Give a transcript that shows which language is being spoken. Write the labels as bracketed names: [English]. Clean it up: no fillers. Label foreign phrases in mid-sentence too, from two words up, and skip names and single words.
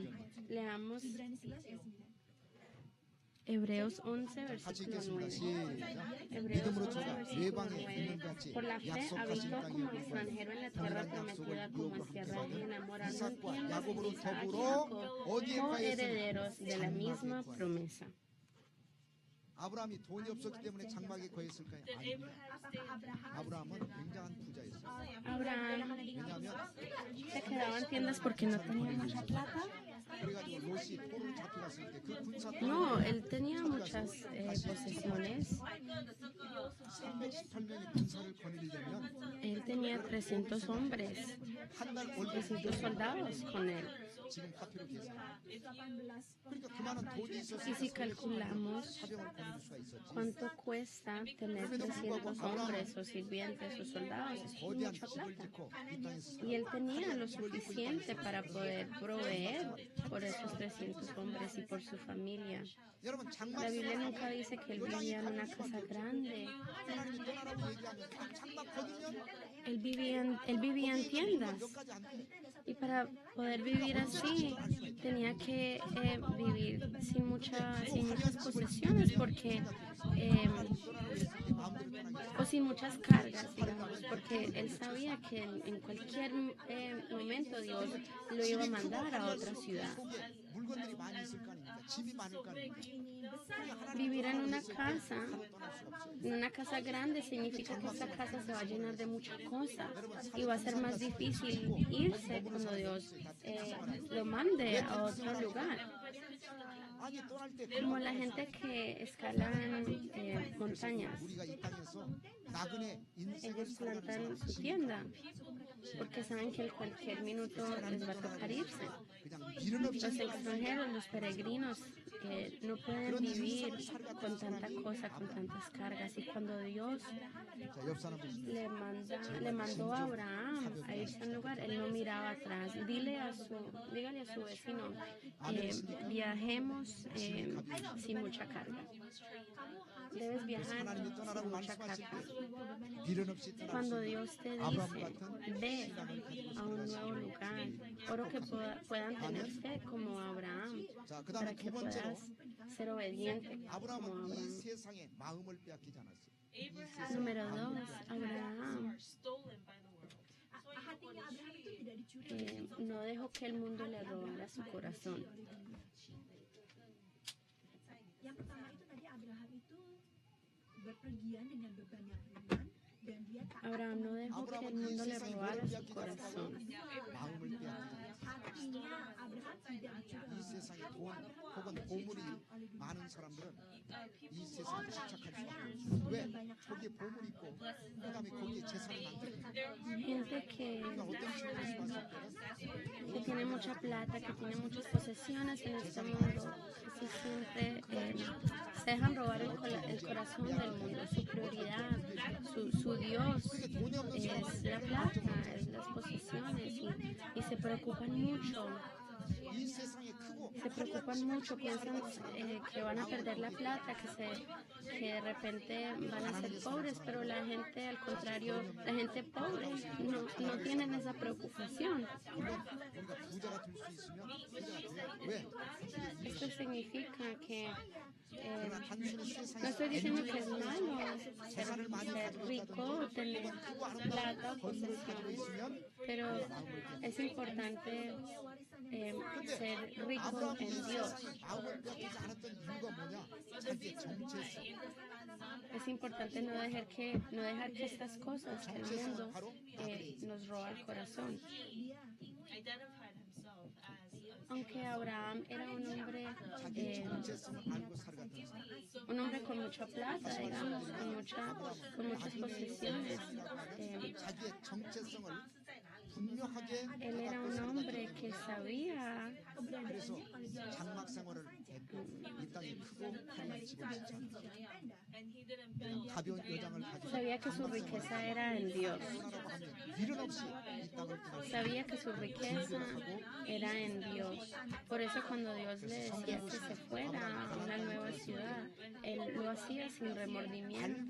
[Spanish] Leamos Hebreos 11, versículo 9. Hebreos 11, versículo 9. Por la fe habitó como extranjero en la tierra prometida, como en tierra ajena, morando en tiendas con Isaac y Jacob, coherederos de la misma promesa. [Korean] 아브라함이 돈이 없었기 때문에 장막에 거했을까요? 아닙니다. 아브라함은 굉장한 부자였어요. [Spanish] Abraham [Korean] 왜냐하면 [Spanish] se quedaba en tiendas porque no tenía mucha plata. [Korean] 그래가지고 롯이 포로로 잡혀갔을 때 그 군사 [Spanish] No, él tenía muchas posesiones. [Korean] 318명의 군사를 거느리려면 [Spanish] Él tenía 300 hombres, [Korean] 한달 월급 [Spanish] 300 soldados con él. [Korean] 지금 화폐로 계산. 그러니까 그만한 돈이 있었을 [Spanish] Y si [Korean] 때 [Spanish] calculamos [Korean] 사병을 거느릴 수가 있었지. [Spanish] cuánto cuesta tener 300 hombres o sirvientes o soldados, es [Korean] 거대한 [Spanish] mucha [Korean] 집을 [Spanish] plata. [Korean] 짓고 이 땅에서 [Spanish] Y él tenía lo suficiente para poder proveer por esos 300 hombres y por su familia. [Korean] 여러분 장막 [Spanish] La Biblia nunca dice que él vivía en una casa grande. [Korean] 하나님이 떠나라고 얘기하면 장막 거두면 [Spanish] Él vivía en tiendas. [Korean] 몇 가지 안 돼. [Spanish] Y para poder vivir así, tenía que vivir sin muchas posesiones, porque o sin muchas cargas, digamos, porque él sabía que en cualquier momento Dios lo iba a mandar a otra ciudad. [Korean] 물건들이 많이 있을 거 아닙니까? 집이 많을 거 아닙니까? [Spanish] Vivir en una casa grande significa que esa casa se va a llenar de muchas cosas y va a ser más difícil irse cuando Dios lo mande a otro lugar. [Korean] 아니 떠날 때 [Spanish] Como la gente que escala montañas, [Korean] 우리가 이 땅에서 나그네 인생을 [Spanish] ellos [Korean] 살아가는 [Spanish] plantan [Korean] 사람 [Spanish] su tienda porque saben que en cualquier minuto les va a tocar irse. [Korean] 그냥 미련 없이 [Spanish] Los extranjeros, los peregrinos, no pueden vivir con tanta cosa, con tantas cargas. Y cuando Dios [Korean] 자, 옆 사람 보시면 [Spanish] le mandó a Abraham a irse a un lugar, él no miraba atrás. Dígale a su vecino, viajemos sin mucha carga. Debes viajar [Korean] 하나님이 [Spanish] sin [Korean] 떠나라고 [Spanish] mucha [Korean] 말씀하실 [Spanish] carga. [Korean] 때 미련 없이 떠날 [Spanish] Cuando [Korean] 수 있는 [Spanish] Dios te dice, ve a un nuevo lugar, oro que puedan tener fe como Abraham, [Korean] 자, 그 [Spanish] para [Korean] 다음에 [Spanish] que [Korean] 두 번째로 [Spanish] puedas ser obediente como [Korean] 아브라함은 이 [Spanish] Abraham. [Korean] 세상에 마음을 빼앗기지 않았어요. [Spanish] Número 2, Abraham [English] stolen by the world. [Indonesian] Hatinya Abraham itu tidak dicuri. [Spanish] no dejó que el mundo le robara su corazón. [Indonesian] Yang pertama itu tadi Abraham itu berpergian dengan beban yang ringan dan dia tak [Spanish] Abraham no dejó que el [Korean] 아브라함은 이 [Spanish] mundo le [Korean] 세상에 [Spanish] robara [Korean] 뭐를 [Spanish] su [Korean] 빼앗기지 않았다고 [Spanish] corazón. [Korean] 마음을 빼앗기지 않았어요. [Indonesian] hatinya Abraham tidak dicuri. [Korean] 이 세상에 돈 혹은 보물이 많은 사람들은 이 세상에 집착할 수 없어요. 왜? 거기에 보물이 있고 그 다음에 거기에 재산이 많거든요. [Spanish] Gente que [Korean] 그러니까 어떤 식으로 말씀하실 때는 [Spanish] que tiene mucha plata, que tiene muchas posesiones en este mundo, casi siempre se dejan robar el corazón del mundo. Su prioridad, su Dios es la plata, es las posesiones y se preocupan mucho. [Korean] 이 세상에 크고 [Spanish] Se preocupan mucho, piensan que van a perder la plata, que de repente van a ser pobres, pero la gente, al contrario, la gente pobre no tienen esa preocupación. [Korean] 물론 우리가 부자가 될 수 있으면 부자가 돼요. 왜? [Spanish] Esto significa que [Korean] 그러나 단순히 [Spanish] no [Korean] 세상에서 [Spanish] estoy diciendo que es malo [Korean] 재산을 많이 [Spanish] ser rico o tener plata o [Korean] 건물을 가지고 [Spanish] posesiones, [Korean] 있으면 [Spanish] pero es importante ser rico [Korean] 아브라함이 이 [Spanish] en Dios. [Korean] 세상에 마음을 빼앗기지 않았던 이유가 뭐냐? 자기의 정체성. [Spanish] Es importante no dejar que estas cosas del mundo nos roba el corazón. [English] Identified himself as [Spanish] Aunque Abraham era un hombre, [Korean] 자기의 정체성을 알고 살아갔던 사람. [Spanish] un hombre con mucha plata, digamos, con muchas posesiones, [Korean] 자기의 정체성을 분명하게 [Spanish] él era un hombre que sabía [Korean] 그래서 장막 생활을 했고 이 땅에 크고 화려한 집을 짓자. [English] And he didn't build [Korean] 가벼운 여장을 가지고 [Spanish] sabía que su riqueza era en Dios. 떠나라고 하면 미련 없이 이 땅을 떠날 수 Sabía que su riqueza era en Dios. Por eso cuando Dios le decía que se fuera a una nueva ciudad, él lo hacía sin remordimiento.